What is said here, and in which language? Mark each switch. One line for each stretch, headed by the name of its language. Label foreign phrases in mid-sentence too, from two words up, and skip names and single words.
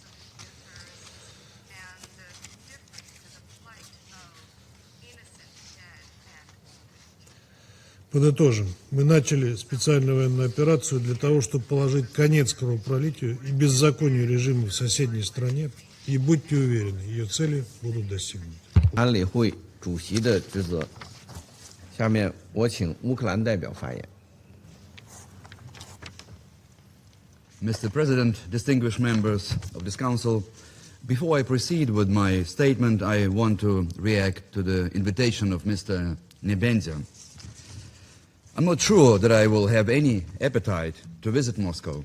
Russian: Подытожим. Мы начали специальную военную операцию для того, чтобы положить конец кровопролитию и беззаконию режима в соседней стране. И будьте уверены, ее цели будут достигнуты.
Chinese: 安理会主席的职责。下面我请乌克兰代表发言。
English: Mr. President, distinguished members of this Council, before I proceed with my statement, I want to react to the invitation of Mr. Nebenzya. I'm not sure that I will have any appetite to visit Moscow.